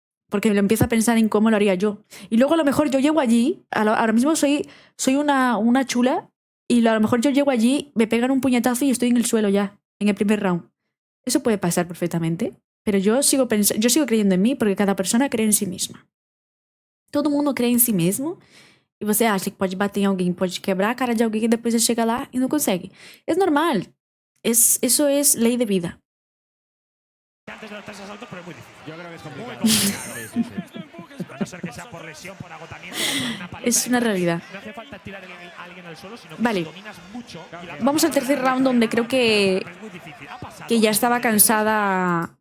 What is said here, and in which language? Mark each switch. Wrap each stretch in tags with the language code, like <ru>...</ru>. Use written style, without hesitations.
<es>Porque lo empiezo a pensar en cómo lo haría yo. Y luego a lo mejor yo llego allí, ahora mismo soy una chula, y a lo mejor yo llego allí, me pegan un puñetazo y estoy en el suelo ya, en el primer round. Eso puede pasar perfectamente. Pero yo sigo creyendo en mí, porque cada persona cree en sí misma.</es> <pt>Todo mundo cree em si mesmo. E você acha que pode bater em alguém, pode quebrar a cara de alguém e depois você chega lá e não consegue. É normal.</pt> <es>Eso es ley de vida. Antes de los 3 asaltos, pero es muy difícil. Yo creo que es complicado. Muy complicado. A no ser que sea por lesión, por agotamiento, por una paliza. Es una realidad. No hace falta tirar a alguien al suelo, sino que Vale. si dominas mucho. Vamos al tercer round, donde creo que ya estaba cansada.</es>